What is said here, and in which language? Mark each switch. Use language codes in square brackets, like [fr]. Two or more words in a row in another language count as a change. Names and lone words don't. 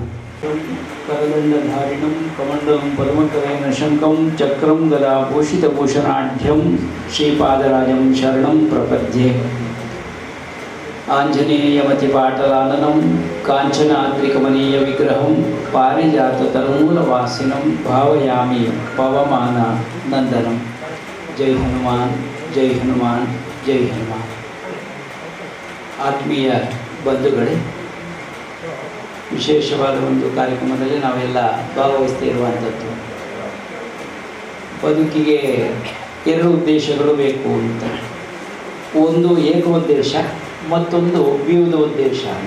[sa] करदण्डधारिणं कमण्डलं पद्मकरेण शङ्खं चक्रं गदाभूषितभूषणाढ्यं श्रीपादराजं शरणं प्रपद्ये आञ्जनेयमतिपाटलाननं काञ्चनाद्रिकमनीयविग्रहं पारिजाततरुमूलवासिनं भावयामि पवमाननन्दनं जय हनुमान जय हनुमान जय हनुमान. [kn] ಆತ್ಮೀಯ ಬಂಧುಗಳೇ, ವಿಶೇಷವಾದ ಒಂದು ಕಾರ್ಯಕ್ರಮದಲ್ಲಿ ನಾವೆಲ್ಲ ಭಾಗವಹಿಸ್ತಾ ಇರುವಂಥದ್ದು. ಬದುಕಿಗೆ 2 ಉದ್ದೇಶಗಳು ಬೇಕು ಅಂತ. ಒಂದು ಏಕೋದ್ದೇಶ, ಮತ್ತೊಂದು ವಿವಿಧ ಉದ್ದೇಶ.